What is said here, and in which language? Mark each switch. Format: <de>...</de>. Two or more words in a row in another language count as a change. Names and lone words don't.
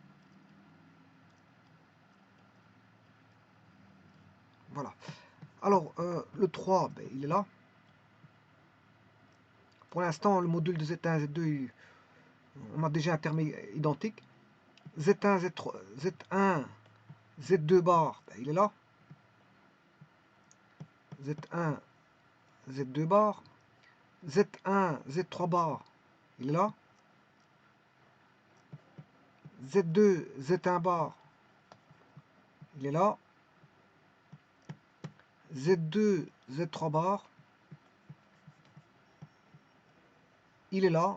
<fr>Voilà. Alors, le 3, ben, il est là. Pour l'instant, le module de Z1, Z2, on a déjà un terme identique. Z1, Z3, Z1, Z2 bar, ben, il est là. Z1, Z2 bar. Z1, Z3 bar, il est là. Z2, Z1 bar, il est là. Z2, Z3 bar, il est là.</fr>